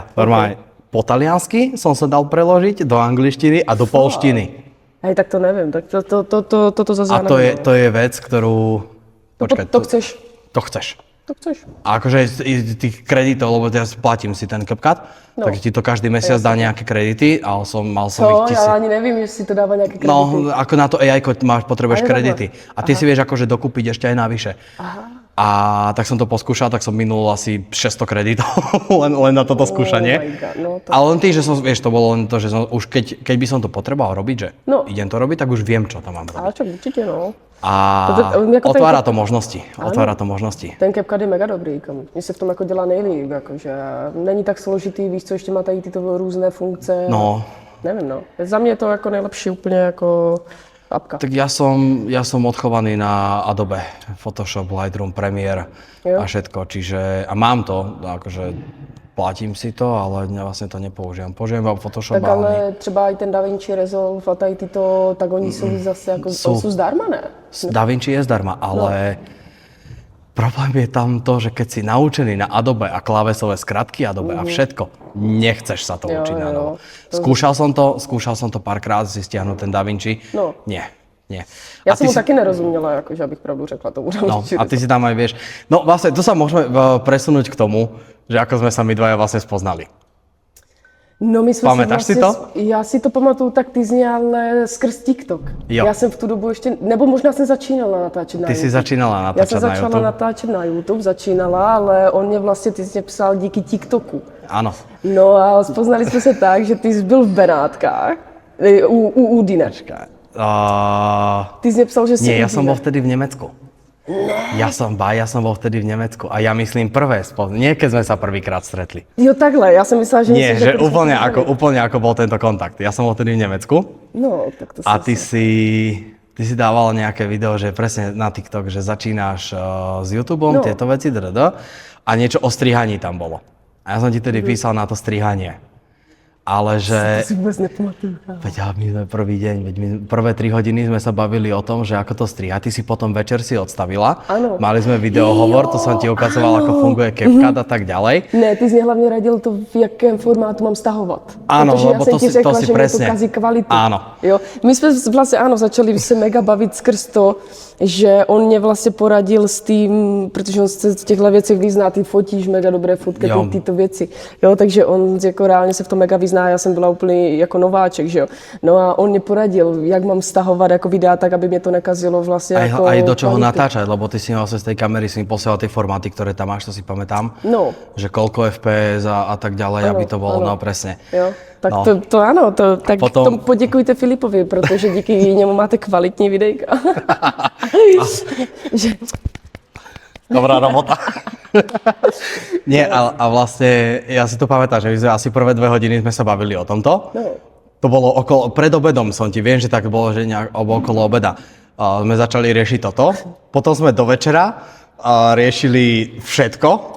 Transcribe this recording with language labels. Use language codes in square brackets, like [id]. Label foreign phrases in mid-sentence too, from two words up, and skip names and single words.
[sk] Normálne po taliansky som sa dal preložiť do angličtiny a do polštiny. [cs] Hej, tak to nevím, tak to zase A já to nevím. [sk] to je vec, ktorú... Počkaj, to chceš. To chceš. To chceš. A akože z tých kreditov, lebo ja platím si ten CapCut, No. tak ti to každý mesiac dá nejaké kredity, ale mal som [cs] To, [sk] ich [cs] já ani nevím, jestli to dává nějaké kredity. No, [sk] ako na to AI potrebuješ Aj, kredity. A ty si vieš akože dokúpiť ešte aj navyše. Aha. A tak som to poskúšal, tak som minul asi 600 kreditov len na toto skúšanie. [en] my God, [cs] no to... [sk] Ale len tým, že som, vieš, to bolo len to, že som, už keď by som to potreboval robiť, že idem to robiť, tak už viem, čo tam mám robiť. [cs] Ale čo, určitě, no. A jako [sk] otvára to možnosti. Otvára to možnosti. [cs] Ten CapCut je mega dobrý, mně se v tom jako dělá nejlíp, jakože není tak složitý, víš co, ještě má tady tyto různé funkce. No. Nevím, no. Za mě je to jako nejlepší úplně jako apka. [sk] Tak ja som odchovaný na Adobe, Photoshop, Lightroom, Premiere a všetko, čiže a mám to, akože platím si to, [cs] ale vlastně to nepoužívám. Používám Photoshop. Tak ale třeba i ten DaVinci Resolve a tady tyto, tak oni jsou zase jako, jsou zdarma, ne? [sk] DaVinci je zdarma, ale problém je tam to, že keď si naučený na Adobe a klávesové skratky Adobe a všetko, nechceš sa to učiť na novo. Skúšal som to párkrát si stiahnuť ten DaVinci. No. Nie. [cs] Já jsem mu taky nerozuměla, jakože abych pravdu řekla tomu. [sk] No, a ty si tam aj vieš. No vlastne, tu sa môžeme presunúť k tomu, že ako sme sa my dvaja vlastne spoznali. [cs] No my jsme [sk] Pamätáš si to? [cs] Já si to pamatuju tak týzně, ale skrz TikTok. Jo. Já jsem v tu dobu ještě, nebo možná jsem začínala natáčet na YouTube. [sk] Ty si začínala natáčet [cs] Já jsem [sk] na [cs] začala [sk] YouTube. [cs] natáčet na YouTube, ale on mě vlastně týzně psal díky TikToku. [sk] Áno. [cs] No a spoznali jsme se tak, že ty jsi byl v Benátkách, u Udine. Ty jsi mě psal, že jsi [sk] Nie, ja som bol vtedy v Nemecku. Ja som bol vtedy v Nemecku a ja myslím nie keď sme sa prvýkrát stretli. [cs] Jo, takhle, já jsem myslela, že... [sk] Nie, že úplne ako bol tento kontakt. Ja som bol vtedy v Nemecku [cs] no, tak to [sk] a ty si dával nejaké video, že presne na TikTok, že začínaš s YouTubeom, tieto veci, a niečo o strihaní tam bolo. A ja som ti tedy písal na to strihanie. Ale že... [cs] To si vůbec nepamatuju. [sk] Veď my sme prvý deň, prvé 3 hodiny sme sa bavili o tom, že ako to striha. Ty si potom večer si odstavila. [cs] Ano. [sk] Mali sme videohovor, to som ti ukazoval, ako funguje CapCut a tak ďalej. [cs] Ne, ty jsi mě hlavně radil to, v jakém formátu mám stahovat. [sk] Áno, [cs] protože [sk] lebo [cs] já jsem ti řekla, [sk] to si [cs] že [sk] presne. [cs] mě to kazí kvalitu. [sk] Áno. [cs] Jo? My jsme vlastně začali se mega bavit skrz to, že on mě vlastně poradil s tím, protože on se v těchto věcech vyzná, ty fotíš mega dobré fotky, tyto věci. Jo, takže on jako reálně se v tom mega vyzná, já jsem byla úplně jako nováček, že jo. No a on mě poradil, jak mám stahovat jako videa tak, aby mě to nekazilo vlastně jako [sk] aj do čoho [cs] kvalitu. [sk] natáčať, lebo ty si vlastne z tej kamery si mi posielal tie formáty, ktoré tam máš, to si pamätám. No. Že koľko FPS a tak ďalej, [cs] Ano, [sk] aby to bolo, [cs] ano. [sk] no presne. [cs] Jo, tak No. to ano, tak [sk] Potom- [cs] tomu poděkujte Filipovi, protože díky němu máte kvalitní videjka. [sk] Že, Dobrá robota. Nie, a vlastne, ja si to pamätám, že my sme asi prvé 2 hodiny sme sa bavili o tomto. no, To bolo pred obedom som ti, viem, že tak bolo, že alebo okolo obeda. Sme začali riešiť toto. Potom sme do večera riešili všetko.